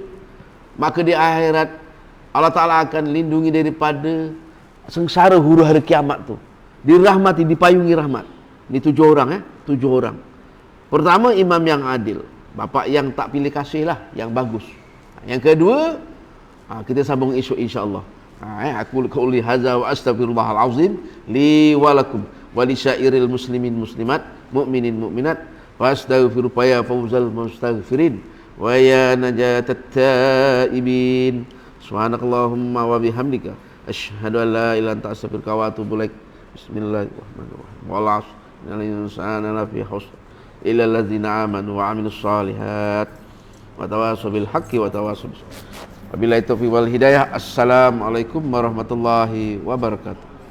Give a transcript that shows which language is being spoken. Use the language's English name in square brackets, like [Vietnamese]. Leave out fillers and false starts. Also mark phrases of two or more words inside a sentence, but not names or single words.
[Malay] Maka di akhirat Allah Ta'ala akan lindungi daripada sengsara huru hari kiamat tu. Dirahmati, dipayungi rahmat. Ini 7 orang 7 orang. Pertama, imam yang adil, bapa yang tak pilih kasih lah, yang bagus. Yang kedua, kita sambung esok insya-Allah. [Arabic] أقول قولي هذا وأستغفر الله العظيم لي ولكم ولسائر المسلمين المسلمات المؤمنين المؤمنات فاستغفروا يا فوز المستغفرين ويا نجاة التائبين. سبحانك اللهم وبحمدك أشهد أن لا إله إلا أنت أستغفرك وأتوب إليك. بسم الله الرحمن الرحيم. والعصر إن الإنسان لفي خسر إلا الذين آمنوا وعملوا الصالحات وتواصوا بالحق وتواصوا بالصبر. وبالله التوفيق والهداية. السلام عليكم ورحمة الله وبركاته.